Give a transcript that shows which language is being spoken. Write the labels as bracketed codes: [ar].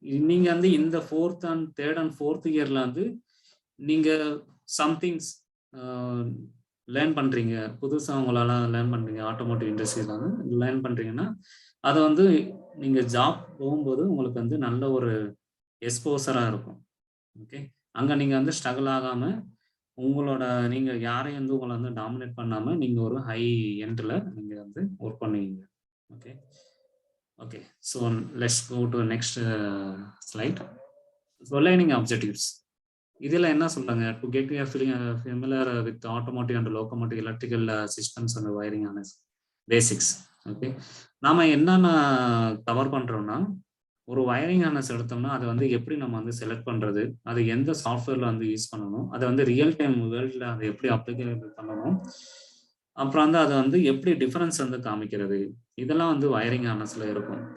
[ta] நீங்கள் வந்து இந்த 4th and 3rd and 4th இயரில் வந்து நீங்கள் சம்திங்ஸ் லேர்ன் பண்ணுறீங்க, புதுசாக உங்களால் லேர்ன் பண்ணுறீங்க, ஆட்டோமோட்டிவ் இண்டஸ்ட்ரியில் வந்து லேர்ன் பண்ணுறீங்கன்னா அதை வந்து நீங்கள் ஜாப் போகும்போது உங்களுக்கு வந்து நல்ல ஒரு எக்ஸ்போசராக இருக்கும். ஓகே, அங்கே நீங்கள் வந்து ஸ்ட்ரகிள் ஆகாமல் உங்களோட நீங்கள் யாரையும் வந்து உங்களை வந்து டாமினேட் பண்ணாமல் நீங்கள் ஒரு ஹை எண்டில் நீங்கள் வந்து ஒர்க் பண்ணுவீங்க. Okay, [en] Okay, so let's go to the next slide. So learning objectives. [ta] இதில் என்ன சொல்றாங்க, [en] To get you familiar with automotive and locomotive electrical systems and wiring ஆன basics. [ta] ஓகே, நாம என்னென்ன கவர் பண்றோம்னா, ஒரு வயரிங் ஆனஸ் எடுத்தோம்னா அதை வந்து எப்படி நம்ம வந்து செலக்ட் பண்றது, அது எந்த சாஃப்ட்வேர்ல வந்து யூஸ் பண்ணணும், அதை வந்து ரியல் டைம் வேர்ல்ட்ல அதை எப்படி அப்ளிகேட் பண்ணணும், அப்புறம் வந்து அதை வந்து எப்படி டிஃபரன்ஸ் வந்து காமிக்கிறது, இதெல்லாம் வந்து வயரிங் ஆனஸ்ல இருக்கும்.